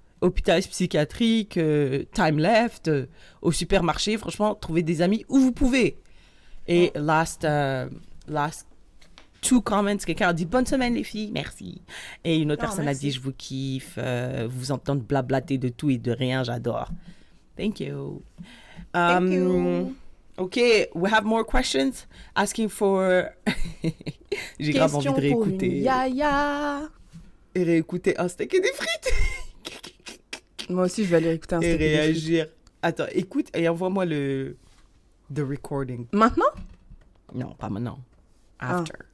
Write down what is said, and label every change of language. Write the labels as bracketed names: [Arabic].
[French] Hôpital psychiatrique, [English] time left, [French] au supermarché. Franchement, trouvez des amis où vous pouvez. Et [English] last 2 comments, [French] quelqu'un a dit bonne semaine les filles, merci. Et une autre personne merci. a dit je vous kiffe, vous entendre blablater de tout et de rien, j'adore. [English] Thank you. Thank you. Okay, we have more questions asking for. [French] J'ai grave envie de réécouter. Yaya. Et réécouter un steak et des frites. Moi aussi, je vais aller écouter un Et steak et des frites. réagir. Attends, écoute et envoie-moi [English] the recording. [French] Maintenant? Non, pas maintenant. [English] After.